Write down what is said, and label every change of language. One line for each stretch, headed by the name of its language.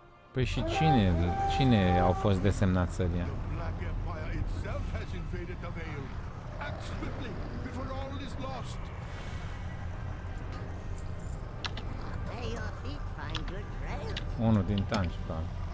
Romanian: Păi și cine au fost desemnați să ia?
English: Black Empire itself has invaded the Vale. Act swiftly before all is lost. May your feet find good trail.
Romanian: Unul din tanci, probabil.